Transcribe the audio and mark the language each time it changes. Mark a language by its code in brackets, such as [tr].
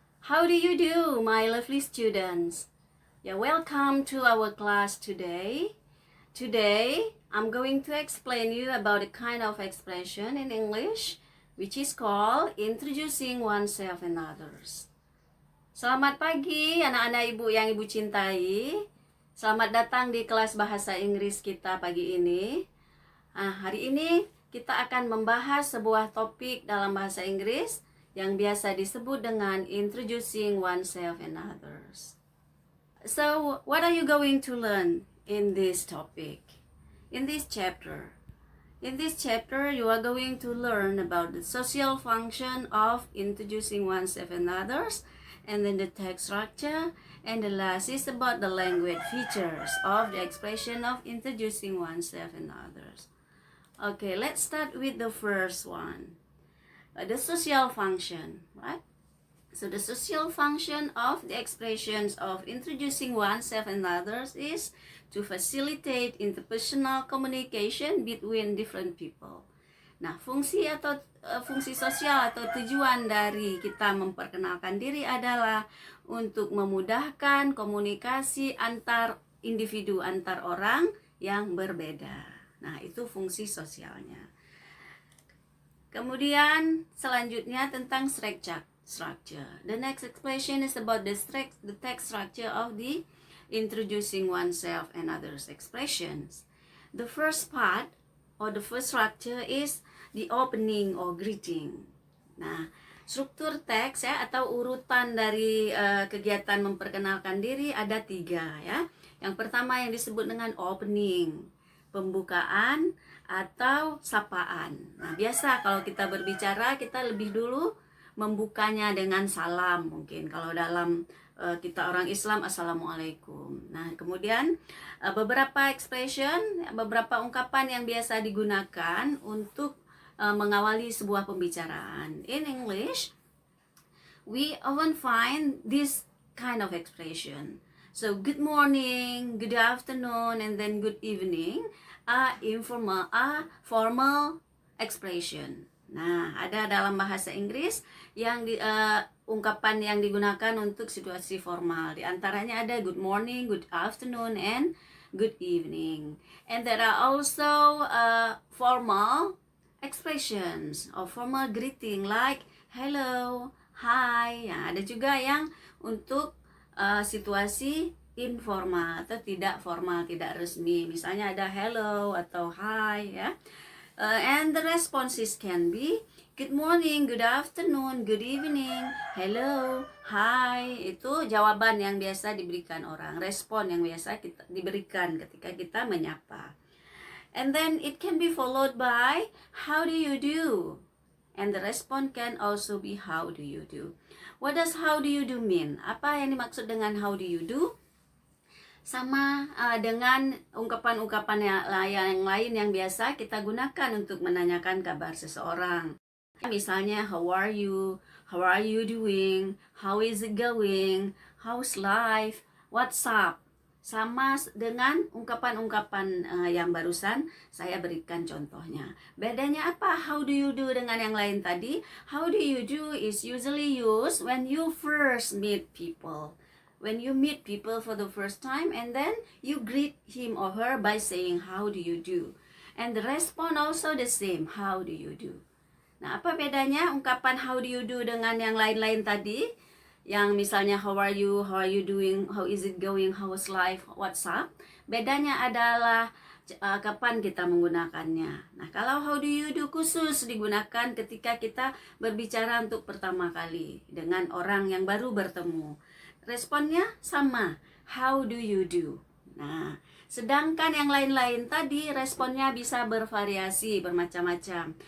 [en] How do you do, my lovely students? Welcome to our class today. Today, I'm going to explain you about a kind of expression in English which is called introducing oneself and others. [id] Selamat pagi anak-anak ibu yang ibu cintai. Selamat datang di kelas bahasa Inggris kita pagi ini. Hari ini kita akan membahas sebuah topik dalam bahasa Inggris yang biasa disebut dengan [en] introducing oneself and others. So, what are you going to learn in this topic? In this chapter? In this chapter, you are going to learn about the social function of introducing oneself and others, and then the text structure, and the last is about the language features of the expression of introducing oneself and others. Okay, let's start with the first one. The social function, right? So the social function of the expressions of introducing oneself and others is to facilitate interpersonal communication between different people. [id] Nah, fungsi sosial atau tujuan dari kita memperkenalkan diri adalah untuk memudahkan komunikasi antar individu, antar orang yang berbeda. Nah, itu fungsi sosialnya. Kemudian selanjutnya tentang structure. [en] The next expression is about the text structure of the introducing oneself and others expressions. The first part or the first structure is the opening or greeting. [id] Nah, struktur teks atau urutan dari kegiatan memperkenalkan diri ada 3 ya. Yang pertama yang disebut dengan opening, pembukaan atau sapaan. Nah, biasa kalau kita berbicara kita lebih dulu membukanya dengan salam mungkin. Kalau dalam kita orang Islam, Assalamualaikum. Nah, kemudian beberapa expression, beberapa ungkapan yang biasa digunakan untuk mengawali sebuah pembicaraan. [en] In English, we often find this kind of expression. So, good morning, good afternoon, and then good evening are formal expression. [id] Nah, ada dalam bahasa Inggris yang ungkapan yang digunakan untuk situasi formal. Di antaranya ada [en] good morning, good afternoon, and good evening. And there are also formal expressions or formal greeting like hello, hi. [id] Nah, ada juga yang untuk situasi informal atau tidak formal, tidak resmi. Misalnya ada hello atau hi ya. [en] And the responses can be good morning, good afternoon, good evening, hello, hi. [id] Itu jawaban yang biasa diberikan orang, respon yang biasa kita diberikan ketika kita menyapa. [en] And then it can be followed by how do you do? And the response can also be how do you do? What does how do you do mean? [id] Apa yang dimaksud dengan [en] how do you do? [id] Sama dengan ungkapan-ungkapan yang lain yang biasa kita gunakan untuk menanyakan kabar seseorang. [en] Misalnya, how are you? How are you doing? How is it going? How's life? What's up? [id] Sama dengan ungkapan-ungkapan yang barusan saya berikan contohnya. Bedanya apa [en] how do you do [id] dengan yang lain tadi? [en] How do you do is usually used when you first meet people. When you meet people for the first time and then you greet him or her by saying how do you do. And the response also the same, how do you do. [id] Nah, apa bedanya ungkapan [en] how do you do [id] dengan yang lain-lain tadi? Yang misalnya [en] how are you doing, how is it going, how's life, what's up. [id] Bedanya adalah kapan kita menggunakannya. Nah, kalau [en] how do you do [id] khusus digunakan ketika kita berbicara untuk pertama kali dengan orang yang baru bertemu. Responnya sama, [en] how do you do. [id] Nah, sedangkan yang lain-lain tadi responnya bisa bervariasi, bermacam-macam.